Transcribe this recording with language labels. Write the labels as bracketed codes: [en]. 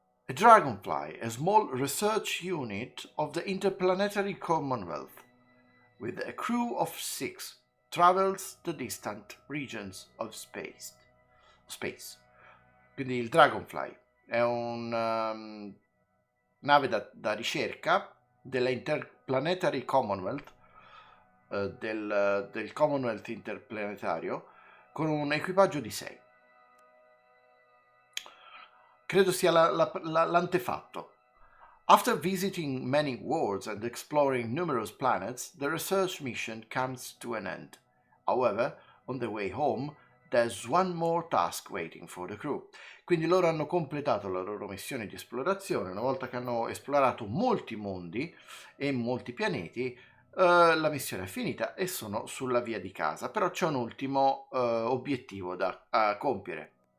[en] A dragonfly, a small research unit of the Interplanetary Commonwealth, with a crew of 6, travels the distant regions of space. [it] Quindi il Dragonfly è un nave da ricerca della Interplanetary Commonwealth, del Commonwealth interplanetario, con un equipaggio di 6. Credo sia l'antefatto. [en] After visiting many worlds and exploring numerous planets, the research mission comes to an end. However, on the way home, there's one more task waiting for the crew. [it] Quindi loro hanno completato la loro missione di esplorazione. Una volta che hanno esplorato molti mondi e molti pianeti, la missione è finita e sono sulla via di casa. Però c'è un ultimo obiettivo da compiere.